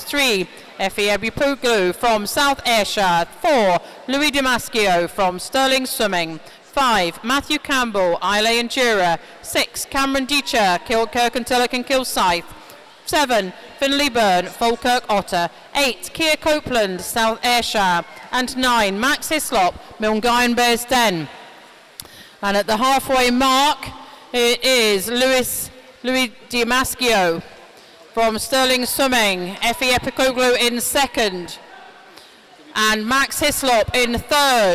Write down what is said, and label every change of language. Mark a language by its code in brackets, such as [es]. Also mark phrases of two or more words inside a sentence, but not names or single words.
[en] 3, Effie Ebupoglu from South Ayrshire. 4, Louis Damascio from Stirling Swimming. 5, Matthew Campbell, Islay Endura. 6, Cameron Deacher, Kilkirk and Tillock and Kilsyth. 7, Finlay Byrne, Falkirk Otter. 8, Keir Copeland, South Ayrshire. And 9, Max Hislop, Milngavie and Bearsden. And at the halfway mark, it is Louis Damascio from Stirling Swimming. Effie Epikoglu in second. And Max Hislop in third.